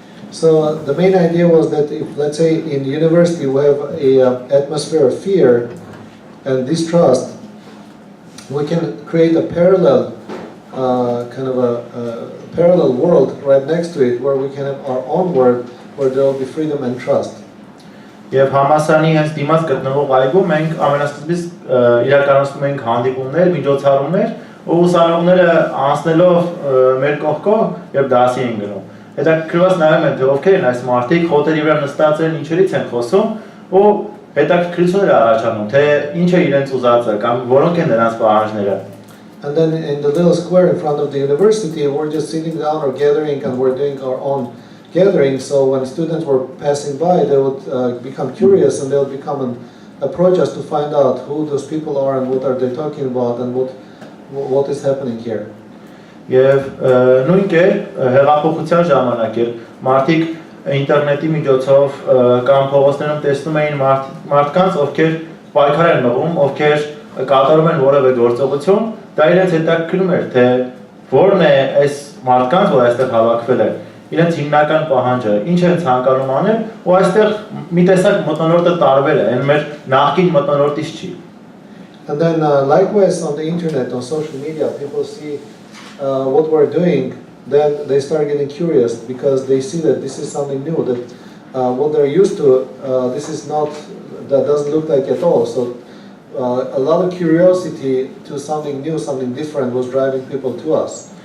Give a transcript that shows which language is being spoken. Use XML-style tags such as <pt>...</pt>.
<en>So the main idea was that if, let's say, in the university we have a atmosphere of fear and distrust, we can create a parallel, kind of a parallel world right next to it, where we can have our own world, where there will be freedom and trust.</en> <hy>Եվ համասարանի հենց դիմաց գտնվող այգում մենք ամենասկզբից իրականացնում ենք հանդիպումներ, միջոցառումներ, ու ուսանողները անցնելով մեր կողքով եւ դասի են գնում։ Հետաքրքրված նայում են, թե ովքեր են այս մարդիկ, խոտերի վրա նստած են, ինչերից են խոսում, ու հետաքրքրություններ առաջանում, թե ինչ է իրենց ուզածը կամ որոնք են նրանց պահանջները։</hy> <en>And then in the little square in front of the university, we're just sitting down or gathering, and we're doing our own gathering. So when students were passing by, they would become curious, and they would become approach us to find out who those people are and what are they talking about and what is happening here.</en> <hy>Եվ նույն կերպ հեղափոխության ժամանակ էր մարդիկ ինտերնետի միջոցով կամ փողոցներում տեսնում էին մարդկանց, ովքեր պայքար են մղում, ովքեր կատարում են որևէ գործողություն, դա իրենց հետաքրքրում էր, թե որն է այս մարդկանց, որ այստեղ հավաքվել են, իրենց հիմնական պահանջը, ինչ են ցանկանում անել, ու այստեղ մի տեսակ մթնոլորտը տարբեր է, այն մեր նախկին մթնոլորտից չի։</hy> <en>And then likewise on the internet, on social media, people see what we're doing, then they start getting curious because they see that this is something new, that what they're used to, this is not, that doesn't look like at all. So a lot of curiosity to something new, something different was driving people to us.</en>